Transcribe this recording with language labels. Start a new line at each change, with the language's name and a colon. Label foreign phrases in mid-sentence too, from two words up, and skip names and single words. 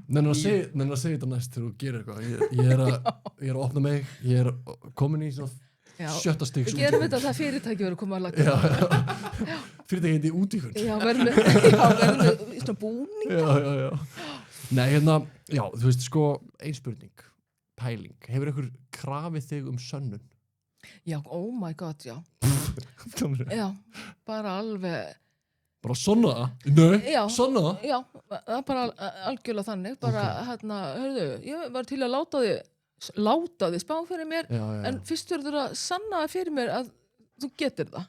Icelandic: nenni að segja þetta næst þegar þú gerir eitthvað ég er að opna mig ég er komin í svona sjötta stigs Við gerum þetta að það fyrirtæki verður að koma að laga. Fyrirtæki hindi útíkun. Já, verður með svona búning. Já. Nei, hérna, já, þú veist, sko, ein spurning, pæling. Hefur einhver krafið þig sönnun? Já,
English: oh my god,
Icelandic: já. Já, bara alveg... Bara sonna það? Nei, Já. Sonna það? Já, það er bara algjörlega þannig. Bara, hörðu, ég var til að láta þig spá fyrir mér, Já. en fyrst verður að sanna fyrir mér að þú getur það.